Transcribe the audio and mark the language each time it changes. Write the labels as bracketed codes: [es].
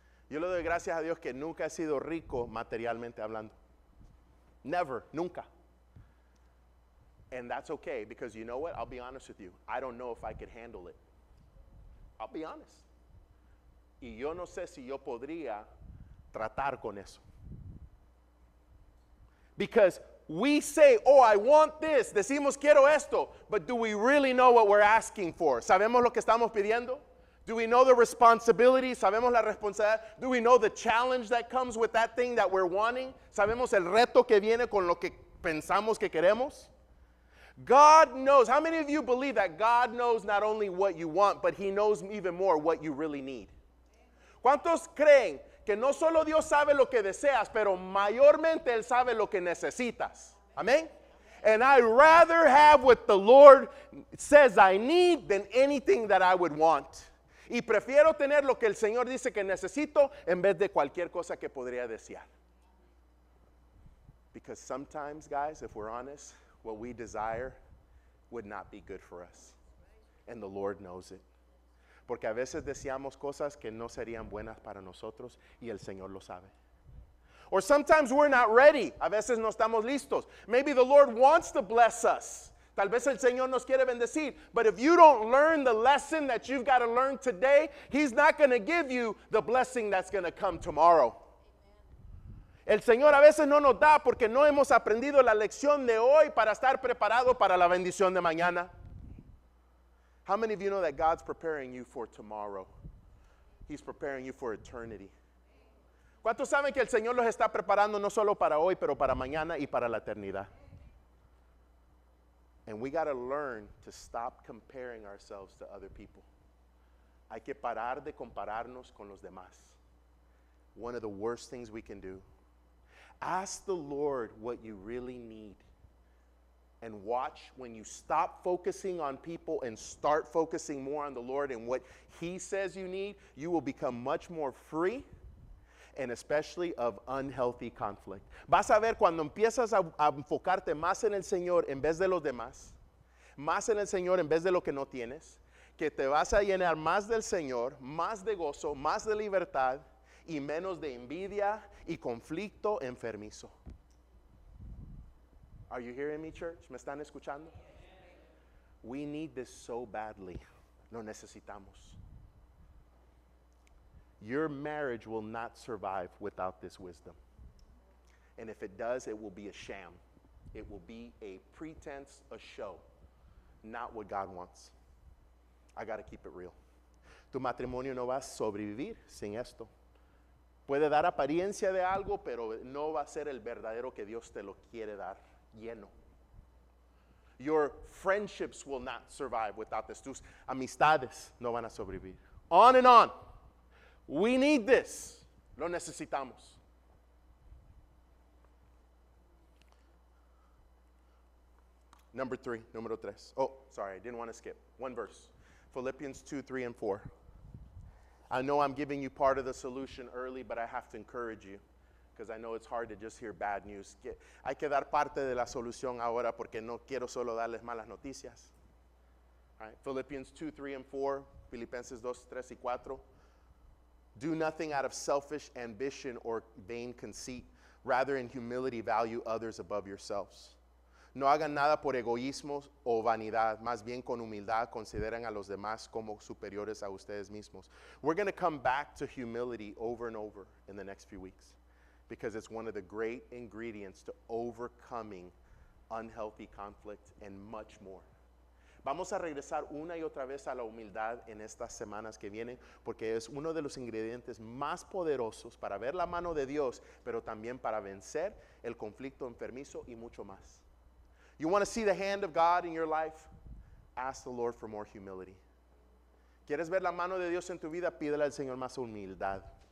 [es] Yo le doy gracias a Dios que nunca he sido rico materialmente hablando. [en] Never, [es] nunca. [en] And that's okay, because you know what? I'll be honest with you. I don't know if I could handle it. I'll be honest. [es] Y yo no sé si yo podría tratar con eso. [en] Because we say, oh, I want this. [es] Decimos, quiero esto. [en] But do we really know what we're asking for? [es] ¿Sabemos lo que estamos pidiendo? [en] Do we know the responsibility? [es] ¿Sabemos la responsabilidad? [en] Do we know the challenge that comes with that thing that we're wanting? [es] ¿Sabemos el reto que viene con lo que pensamos que queremos? [en] God knows. How many of you believe that God knows not only what you want, but He knows even more what you really need? [es] ¿Cuántos creen que no solo Dios sabe lo que deseas, pero mayormente Él sabe lo que necesitas? Amén. [en] And I'd rather have what the Lord says I need than anything that I would want. [es] Y prefiero tener lo que el Señor dice que necesito en vez de cualquier cosa que podría desear. [en] Because sometimes, guys, if we're honest, what we desire would not be good for us. And the Lord knows it. [es] Porque a veces deseamos cosas que no serían buenas para nosotros y el Señor lo sabe. [en] Or sometimes we're not ready. [es] A veces no estamos listos. [en] Maybe the Lord wants to bless us. [es] Tal vez el Señor nos quiere bendecir. [en] But if you don't learn the lesson that you've got to learn today, He's not going to give you the blessing that's going to come tomorrow. [es] El Señor a veces no nos da porque no hemos aprendido la lección de hoy para estar preparado para la bendición de mañana. [en] How many of you know that God's preparing you for tomorrow? He's preparing you for eternity. [es] ¿Cuántos saben que el Señor los está preparando no solo para hoy, pero para mañana y para la eternidad? [en] And we got to learn to stop comparing ourselves to other people. [es] Hay que parar de compararnos con los demás. [en] One of the worst things we can do. Ask the Lord what you really need. And watch when you stop focusing on people and start focusing more on the Lord and what He says you need, you will become much more free and especially of unhealthy conflict. [es] Vas a ver cuando empiezas a enfocarte más en el Señor en vez de los demás, más en el Señor en vez de lo que no tienes, que te vas a llenar más del Señor, más de gozo, más de libertad y menos de envidia y conflicto enfermizo. [en] Are you hearing me, church? [es] ¿Me están escuchando? [en] We need this so badly. [es] Lo necesitamos. [en] Your marriage will not survive without this wisdom. And if it does, it will be a sham. It will be a pretense, a show, not what God wants. I got to keep it real. [es] Tu matrimonio no va a sobrevivir sin esto. Puede dar apariencia de algo, pero no va a ser el verdadero que Dios te lo quiere dar, lleno. [en] Your friendships will not survive without this. [es] Tus amistades no van a sobrevivir. [en] On and on. We need this. [es] Lo necesitamos. Número tres. [en] Oh, sorry, I didn't want to skip. One verse. Philippians 2, 3, and 4. I know I'm giving you part of the solution early, but I have to encourage you because I know it's hard to just hear bad news. [es] Hay que dar parte de la solución ahora porque no quiero solo darles malas noticias. [en] All right, Philippians 2, 3, and 4. [es] Filipenses 2, 3, y 4. [en] Do nothing out of selfish ambition or vain conceit. Rather, in humility, value others above yourselves. [es] No hagan nada por egoísmo o vanidad. Más bien con humildad consideren a los demás como superiores a ustedes mismos. [en] We're going to come back to humility over and over in the next few weeks because it's one of the great ingredients to overcoming unhealthy conflict and much more. [es] Vamos a regresar una y otra vez a la humildad en estas semanas que vienen porque es uno de los ingredientes más poderosos para ver la mano de Dios, pero también para vencer el conflicto enfermizo y mucho más. [en] You want to see the hand of God in your life? Ask the Lord for more humility. [es] ¿Quieres ver la mano de Dios en tu vida? Pídele al Señor más humildad.